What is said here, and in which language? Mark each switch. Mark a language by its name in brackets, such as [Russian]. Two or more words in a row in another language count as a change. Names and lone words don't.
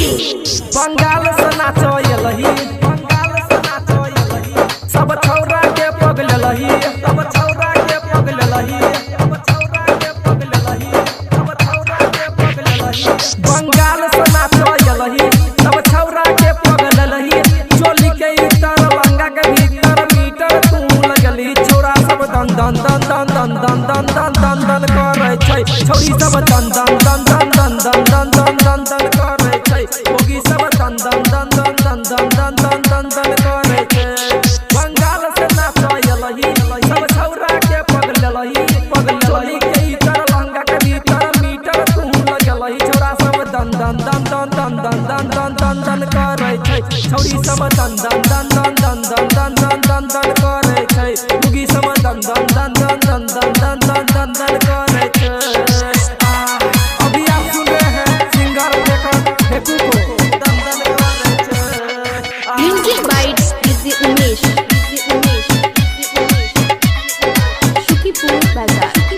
[Angika] बंगाल से नाचो यलही, बंगाल से नाचो यलही, सब छौरा के पगल लही, सब छौरा के पगल लही, सब छौरा के पगल लही, सब छौरा के पगल लही। बंगाल से नाचो यलही, सब छौरा के पगल लही, चोली के इतर लंगा के भीतर मीटर तू लगली, छोरा सब दन दन दन दन दन दन दन दन दन दन करे छै, छौरी सब दन दन दन दन दन दन दन दन दन दन करे छै, होगी सब दन दन दन दन दन दन दन दन दन दन करे छै। बंगाल से नाचो यलही, सब छौरा के पगल लही, पगल चोली के इतर लंगा के भीतर मीटर तू लगलही, छोरा सब दन दन दन दन दन दन दन दन दन दन करे छै, छौरी सब दन दन दन दन दन दन दन दन दन दन करे छै, होगी सब दन दन दन दन दन दन दन दन दन करे छै। [Hindi] अभी आप सुन रहे हैं सिंगर फेकू को [Angika] दन दन करे छै। [English] Music by DJ Umesh. Shukipur Bazar.